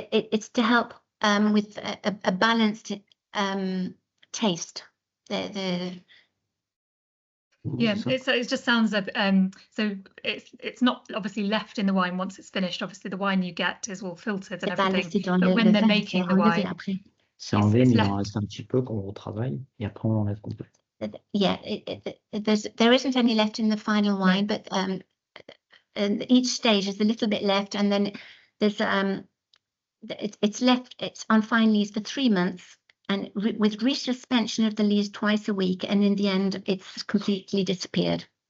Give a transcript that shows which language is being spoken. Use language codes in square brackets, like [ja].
[en] It's to help with a balanced taste. It just sounds so it's not obviously left in the wine once it's finished. Obviously the wine you get is all filtered and everything, but when they're making the wine, [fr] c'est enlevé, mais il en reste un petit peu quand on retravaille et après on enlève complètement. [en] Yeah, there isn't any left in the final wine, but each stage is a little bit left, and then there's it's on fine lees for 3 months, and with resuspension of the lees twice a week, and in the end it's completely disappeared.